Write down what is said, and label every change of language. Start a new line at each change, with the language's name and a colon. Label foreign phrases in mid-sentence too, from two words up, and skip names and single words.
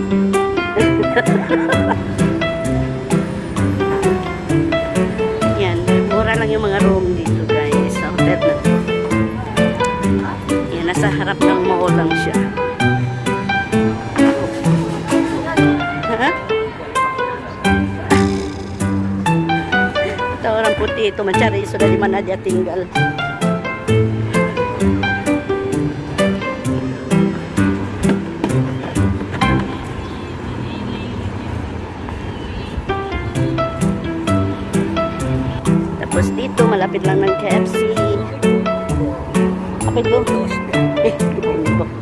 Filipino: Yan, mura lang yung mga room dito, guys, sa hotel na. Yan, nasa harap ng mall lang siya. Ha?
Indonesian: Ito orang putih itu mencari sudah di mana dia tinggal.
Filipino: Tapos dito, malapit lang ng KFC.
Indonesian: Apa itu? Ibu.